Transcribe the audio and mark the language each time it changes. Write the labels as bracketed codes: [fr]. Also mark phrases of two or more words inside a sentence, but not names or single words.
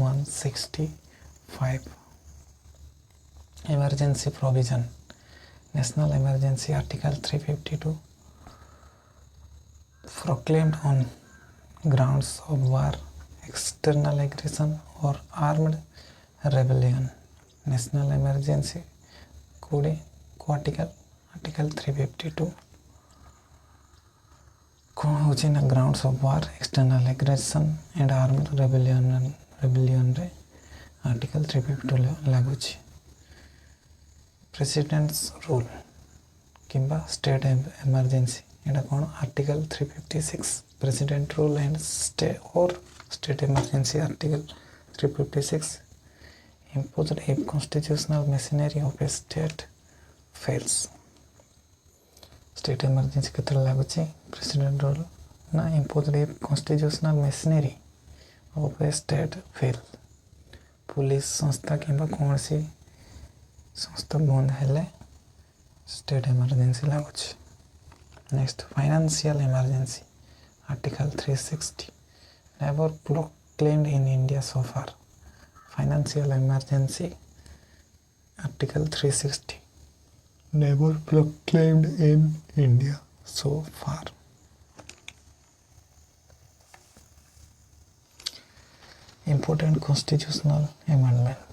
[en] 165 Emergency Provision National Emergency Article 352 proclaimed on grounds of war, external aggression or armed rebellion. National Emergency Code Article 352 [or] କଉଣ ହଉଛି ନା [en] grounds of war, external aggression and armed rebellion रे Article 352 [or] ଲାଗୁ ଛି [en] President's rule किंबा state emergency [or] ଏଟା କଉଣ [en] Article 356 President rule and state emergency Article 356 imposed if constitutional machinery of a state fails. State emergency [or] କେତେବେଳେ ଲାଗୁଛି [en] president rule ना imposed if constitutional machinery of a state fails. [or] ପୁଲିସ ସଂସ୍ଥା କିମ୍ବା କଉଣ ସି ସଂସ୍ଥା ବନ୍ଦ ହେଲେ [en] state emergency [or] ଲାଗୁଛି. [en] Next financial emergency article 360 never proclaimed in India so far. Financial emergency article 360 never proclaimed in India so far. Important constitutional amendments.